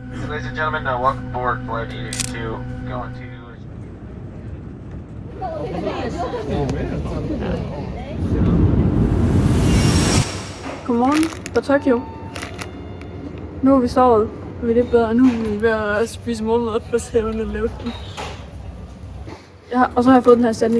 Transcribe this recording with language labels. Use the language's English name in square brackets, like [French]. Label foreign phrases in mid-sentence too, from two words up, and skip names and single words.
[English] ladies and gentlemen, welcome aboard flight 882, going to... [Danish] Godmorgen fra Tokyo. Nu har vi sovet. Nu er det bedre. Nu er vi ved at spise morgenmad på 7-Eleven. Og så har jeg fået den her sandwich.